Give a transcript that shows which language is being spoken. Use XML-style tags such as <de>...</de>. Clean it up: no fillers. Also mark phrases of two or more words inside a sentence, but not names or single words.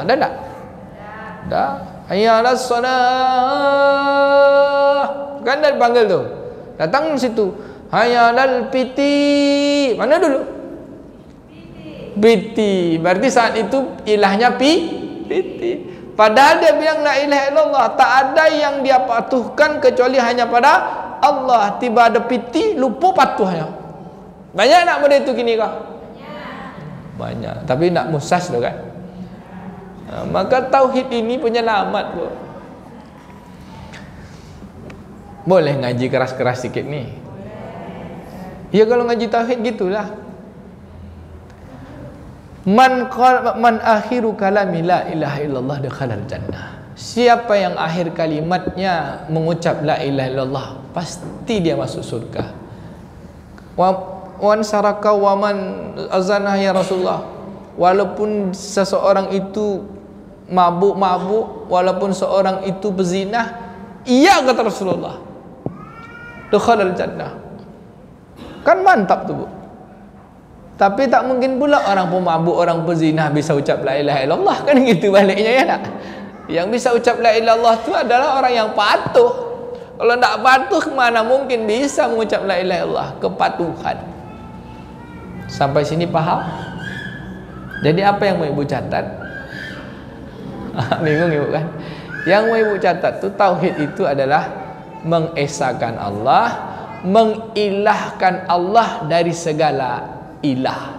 <ms>Ada ndak? Ada.</ms> <ar>Hayya 'alas shalah.</ar> <ms>Kan dah dipanggil tuh. Datang di situ.</ms> <ar>Hayya 'alal</ar> <ms>piti. Mana dulu? Piti. Berarti saat itu ilahnya piti. Padahal dia bilang</ms> <ar>la ilaha illallah,</ar> <ms>tak ada yang dia patuhkan kecuali hanya pada Allah. Tiba ada piti, lupa patuhnya. Banyak nak benda itu kini kah? Banyak. Tapi nak musas tu kan. Maka tauhid ini penyelamat, Bu. Boleh ngaji keras-keras sikit ni. Ya kalau ngaji tauhid gitulah.</ms> <ar>Man akhiru kalami la ilaha illallah dakhalal jannah.</ar> <ms>Siapa yang akhir kalimatnya mengucap</ms> <ar>la ilaha illallah,</ar> <ms>pasti dia masuk surga.</ms> <ar>Wan saraka wa man azanah ya Rasulullah.</ar> <ms>Walaupun seseorang itu mabuk, walaupun seorang itu bezinah, iya kata Rasulullah,</ms> <ar>dakhalal jannah.</ar> <ms>Kan mantap tu, Bu. Tapi tak mungkin pula orang pemabuk, orang pezinah bisa ucap</ms> <ar>la ilaha illallah,</ar> <ms>kan gitu baliknya, ya tak? Yang bisa ucap</ms> <ar>la ilaha illallah</ar> <ms>tu adalah orang yang patuh. Kalau tak patuh, mana mungkin bisa mengucap</ms> <ar>la ilaha illallah?</ar> <ms>Kepatuhan. Sampai sini paham? Jadi apa yang mau ibu catat? Bingung ibu kan? Yang mau ibu catat tu, tauhid itu adalah mengesahkan Allah, mengilahkan Allah dari segala ilah.</ms>